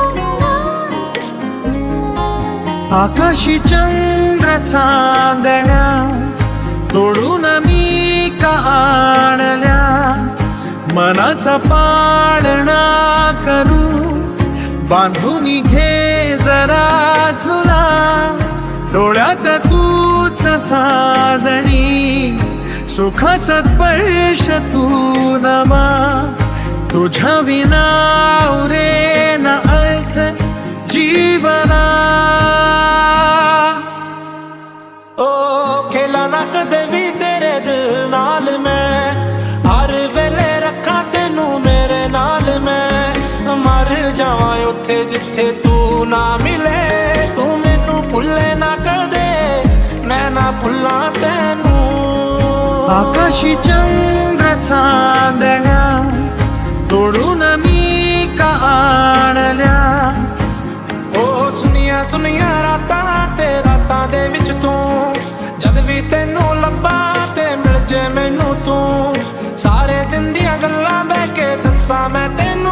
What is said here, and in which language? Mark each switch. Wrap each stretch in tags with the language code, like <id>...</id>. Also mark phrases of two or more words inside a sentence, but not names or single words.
<mr>आकाशी चंद्र चांदण्या तोडून मी का आणल्या, मनाचा पाळणा करू बांधून घे जरा झुला। डोळ्यात तूच साजणी, सुखाचा स्पर्श तू नवा। तुझ्या विना उरे ना अर्थ जीवना।</mr> <pa>ਓ ਖੇਲਾ ਨਾ ਕਦੇ ਭੀ ਤੇਰੇ ਦਿਲ ਨਾਲ ਮੈਂ, ਹਰ ਵੇਲੇ ਰੱਖਾ ਤੈਨੂੰ ਮੇਰੇ ਨਾਲ ਮੈਂ। ਮਰ ਜਾਵਾਂ ਉੱਥੇ ਜਿੱਥੇ ਤੂੰ ਨਾ ਮਿਲੇ, ਤੂੰ ਮੈਨੂੰ ਭੁੱਲੇ ਨਾ ਕਦੇ, ਮੈਂ ਨਾ ਭੁੱਲਾਂ ਤੈਨੂੰ।</pa> <mr>आकाशी चंद्र चांदण्या तोडून मी का आणल्या।</mr> <pa>ਓ ਸੁਣੀਆਂ ਸੁਣੀਆਂ ਰਾਤਾਂ ਤੇ ਰਾਤਾਂ ਦੇ ਵਿੱਚ ਤੂੰ, ਜਦ ਭੀ ਤੈਨੂੰ ਲੱਭਾਂ ਤੇ ਮਿਲ ਜੇ ਮੈਨੂੰ ਤੂੰ। ਸਾਰੇ ਦਿਨ ਦੀਆਂ ਗੱਲਾਂ ਬਹਿ ਕੇ ਦੱਸਾਂ ਮੈਂ ਤੈਨੂੰ,</pa>